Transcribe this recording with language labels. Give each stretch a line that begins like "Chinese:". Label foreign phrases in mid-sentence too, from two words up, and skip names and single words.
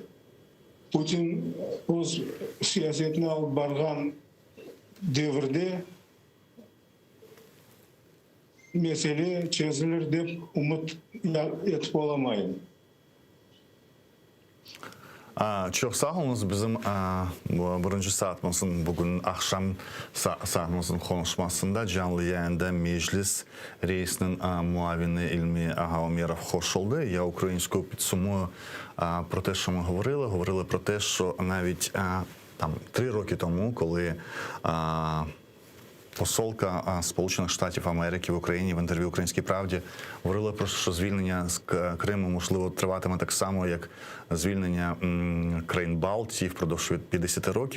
Crimean Tatar: Putin öz siyasetini alıp bargan devirde mesele çözülür dep umut etip olamayın. Çok sağ olunuz bizim birinci saatimizin bugün akşam saatimizin konuşmasında canlı yayında meclis reisinin muavini İlmi Гаумєров hoş oldu.
Ukrainian: Я українською підсумую про те, що ми говорили про те, що навіть там 3 роки тому, коли посолка Сполучених Штатів Америки в Україні в інтерв'ю «Українській правді» говорила про що звільнення з Криму, можливо, триватиме так само, як звільнення країн Балтії впродовж 50 років.